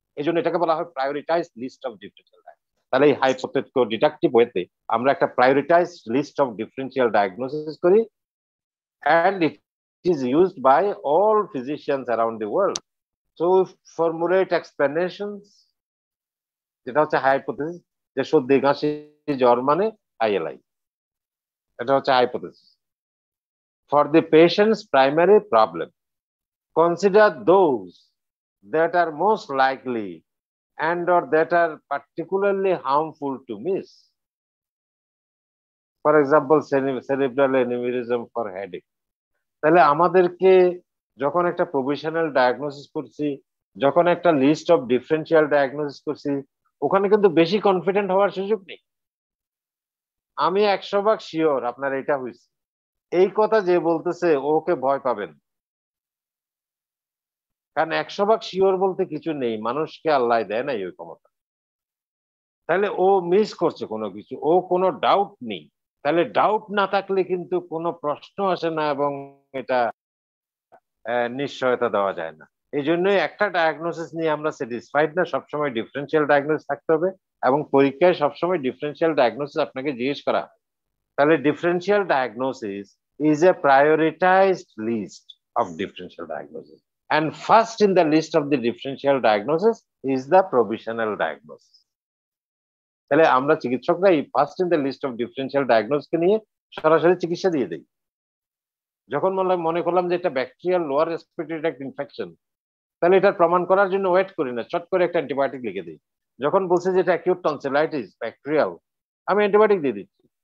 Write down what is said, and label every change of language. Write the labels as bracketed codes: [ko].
[bn] এই জন্য এটাকে বলা হয় prioritised list of differential diagnosis. তাহলে এই হাইপোথেটিক্যাল ডিডাকটিভ ওয়েতে আমরা একটা prioritised list of differential diagnosis করি, [en] and it is used by all physicians around the world. So formulate explanations, [bn] যেটা হচ্ছে হাইপোথেসিস, যে সর্দি কাশি জ্বর মানে আইএলআই, এটা হচ্ছে hypothesis. [en] For the patient's primary problem, consider those that are most likely and or that are particularly harmful to miss. For example, cerebral aneurysm for headache. [bn] তাহলে আমাদেরকে যখন একটা প্রভিশনাল ডায়াগনোসিস করছি, যখন একটা লিস্ট অফ ডিফারেন্সিয়াল ডায়াগনোসিস করছি, ওখানে কিন্তু বেশি কনফিডেন্ট হওয়ার সুযোগ নেই। আমি 100% শিওর আপনার এটা হয়েছে, এই কথা যে বলতেছে ওকে ভয় পাবেন, কারণ 100% শিওর বলতে কিছু নেই, মানুষকে আল্লাহ দেয় নাই ওই ক্ষমতা। তাহলে ও মিস করছে কোনো কিছু, ও কোনো ডাউট নেই। তাহলে ডাউট না থাকলে কিন্তু কোনো প্রশ্ন আসে না এবং এটা নিশ্চয়তা দেওয়া যায় না। এই জন্যই একটা ডায়াগনোসিস নিয়ে আমরা স্যাটিসফাইড না, সবসময় ডিফারেন্সিয়াল ডায়াগনোসিস থাকতে হবে, এবং পরীক্ষায় সবসময় ডিফারেন্সিয়াল ডায়াগনোসিস আপনাকে জিজ্ঞেস করা। [en] তাহলে differential diagnosis is a prioritised list of differential diagnosis, and first in the list of the differential diagnosis is the provisional diagnosis. [bn] তাহলে আমরা চিকিৎসকরা এই [en] first in the list of differential diagnosis [bn] কে নিয়ে সরাসরি চিকিৎসা দিয়ে দেই। যখন মনে করলাম যে এটা bacterial lower respiratory tract infection, তাহলে এটা প্রমাণ করার জন্য ওয়েট করি না, চট করে একটা অ্যান্টিবায়োটিক লিখে দিই। যখন বলছে যে এটা অ্যাকিউট টনসিলাইটিস ব্যাকটেরিয়াল, আমি অ্যান্টিবায়োটিক দিয়ে দিচ্ছি।